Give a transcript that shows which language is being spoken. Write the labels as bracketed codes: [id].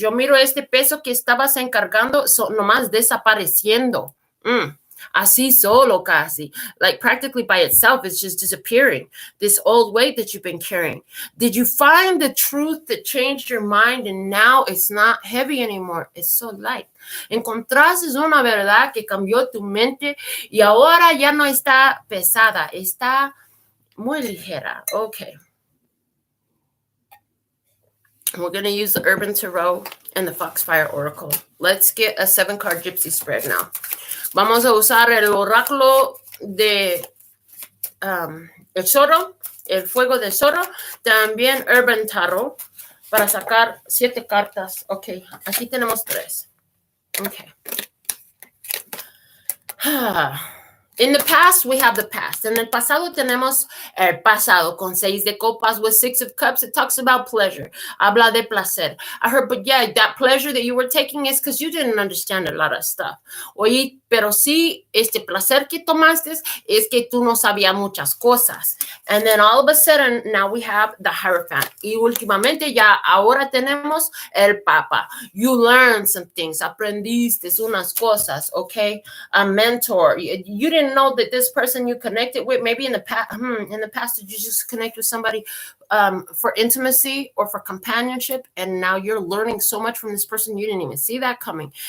[es] Yo miro este peso que estabas encargando, nomás desapareciendo. Así solo casi. [en] Like practically by itself, it's just disappearing. This old weight that you've been carrying. Did you find the truth that changed your mind and now it's not heavy anymore? It's so light. [es] Encontraste una verdad que cambió tu mente y ahora ya no está pesada, está muy ligera. [en] Okay. We're going to use the Urban Tarot and the Foxfire Oracle. Let's get a 7-card Gypsy spread now. [es] Vamos a usar el oráculo de el zorro, el fuego del zorro, también Urban Tarot, para sacar 7 cartas. Ok, aquí tenemos 3. Ok. [en] In the past, we have the past. [es] En el pasado tenemos el pasado con 6 de copas [en] with 6 of cups. It talks about pleasure. [es] Habla de placer. [en] I heard, but yeah, that pleasure that you were taking is because you didn't understand a lot of stuff. [es] Oye, pero sí, este placer que tomaste es que tú no sabías muchas cosas. [en] And then all of a sudden, now we have the Hierophant. [es] Y últimamente ya ahora tenemos el Papa. [en] You learned some things. [es] Aprendiste unas cosas, [en] okay? A mentor. You didn't know that this person you connected with, maybe in the past, did you just connect with somebody for intimacy or for companionship, and now you're learning so much from this person you didn't even see that coming.